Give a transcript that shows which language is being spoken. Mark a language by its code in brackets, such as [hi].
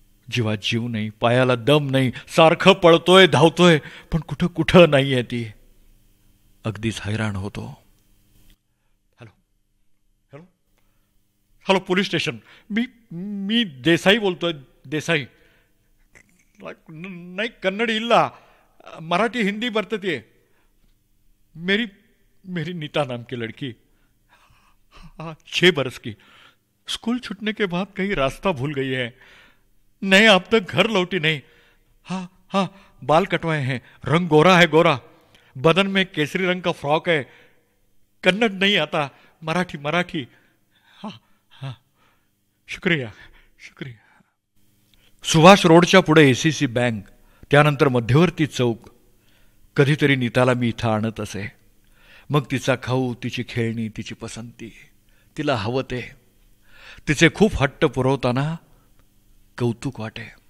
[mr] जीवात जीव नाही, पायाला दम नाही, सारखं पळतोय, धावतोय, पण कुठं नाहीये ती. अगदीच हैराण होतो. Hello, police station. मी देसाई बोलतोय. देसाई, [hi] नहीं कन्नड़ इल्ला, मराठी हिंदी बरतती है। मेरी मेरी नीता नाम की लड़की, 6 बरस की, स्कूल छूटने के बाद कहीं रास्ता भूल गई है, नहीं अब तक घर लौटी नहीं। हाँ हाँ, बाल कटवाए हैं, रंग गोरा है गोरा, बदन में केसरी रंग का फ्रॉक है, कन्नड़ नहीं आता, मराठी मराठी। हाँ हाँ, शुक्रिया शुक्रिया। [mr] सुभाष रोडच्या पुढे एसीसी बँक, त्यानंतर मध्यवर्ती चौक. कधीतरी नीताला मी इथं आणत असे. मग तिचा खाऊ, तिची खेळणी, तिची पसंती, तिला हवं ते, तिचे खूप हट्ट पुरवताना कौतुक वाटे.